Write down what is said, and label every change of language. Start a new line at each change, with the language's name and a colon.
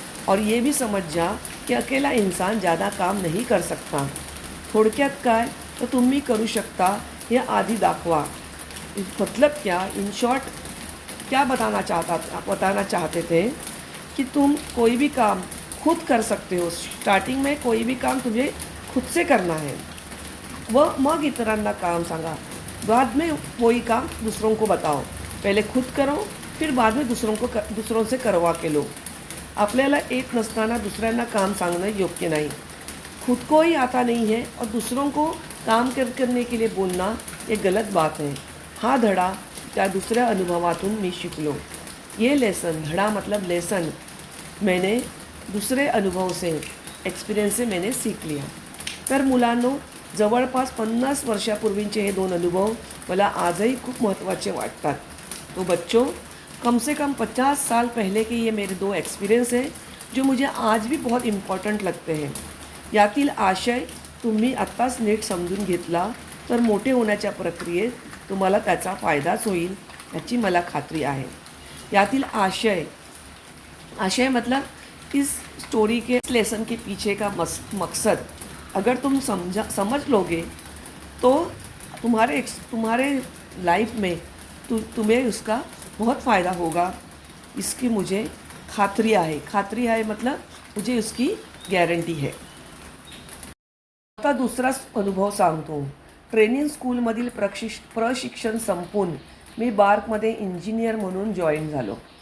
Hindi: और ये भी समझ जा कि अकेला इंसान ज़्यादा काम नहीं कर सकता.
Marathi: थोडक्यात काय तर तुम्ही करू शकता हे आधी दाखवा.
Hindi: मतलब क्या, इन शॉर्ट क्या बताना चाहते थे कि तुम कोई भी काम खुद कर सकते हो. स्टार्टिंग में कोई भी काम तुझे खुद से करना है, वह
Marathi: मग इतरांना काम सांगा.
Hindi: बाद में वही काम दूसरों को बताओ. पहले खुद करो, फिर बाद में दूसरों से करवा के लो.
Marathi: आपल्याला येत नसताना दुसऱ्यांना काम सांगणं योग्य नाही.
Hindi: खुद को ही आता नहीं है और दूसरों को काम करने के लिए बोलना ये गलत बात है.
Marathi: हा धडा त्या दुसऱ्या अनुभवातून मी शिकलो.
Hindi: ये लेसन, धडा मतलब लेसन, मैंने दूसरे अनुभव से, एक्सपिरियंस से मैंने सीख लिया.
Marathi: तर मुलांनो, जवळपास 50 वर्षापूर्वींचे हे 2 अनुभव मला आजही खूप महत्त्वाचे वाटतात.
Hindi: तो बच्चों, कम से कम 50 साल पहले के ये मेरे 2 एक्सपिरियंस हैं जो मुझे आज भी बहुत इम्पॉर्टंट लगते हैं.
Marathi: यातील आशय तुम्ही आत्ताच नीट समजून घेतला तर मोठे होण्याच्या प्रक्रियेत तुम्हाला त्याचा फायदाच होईल याची मला खात्री आहे.
Hindi: यातील आशय मतलब इस स्टोरी के, इस लेसन के पीछे का मकसद अगर तुम समझ लोगे तो तुम्हारे लाइफ में तुम्हें उसका बहुत फ़ायदा होगा. इसकी मुझे खात्री है मतलब मुझे उसकी गॅरंटी है.
Marathi: आता दुसरा अनुभव सांगतो. ट्रेनिंग स्कूलमधील प्रशिक्षण संपून मी बार्कमध्ये इंजिनियर म्हणून जॉइन झालो.